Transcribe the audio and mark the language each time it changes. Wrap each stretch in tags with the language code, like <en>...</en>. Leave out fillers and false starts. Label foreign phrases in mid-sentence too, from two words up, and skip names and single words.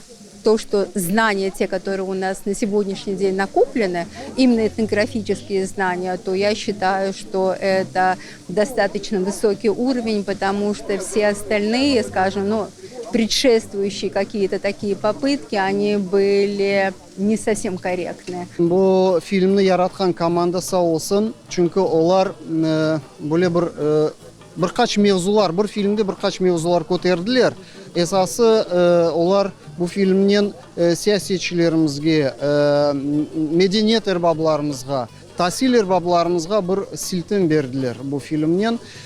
<ru>То, что знания, те, которые у нас на сегодняшний день накоплены, именно этнографические знания, то я считаю, что это достаточно высокий уровень, потому что все остальные, скажем, ну, предшествующие какие-то такие попытки, они были не совсем корректны.</ru> <crh>Bu filmni yaratgan komanda sağ olsun. Çünkü onlar böyle birkaç mevzular, bir filmde birkaç mevzular ko'tardilar. Esası onlar bu filmden siyasetçilerimizge, medeniyet erbablarımızga, tahsil erbablarımızga bir siltin verdiler bu filmden.</crh>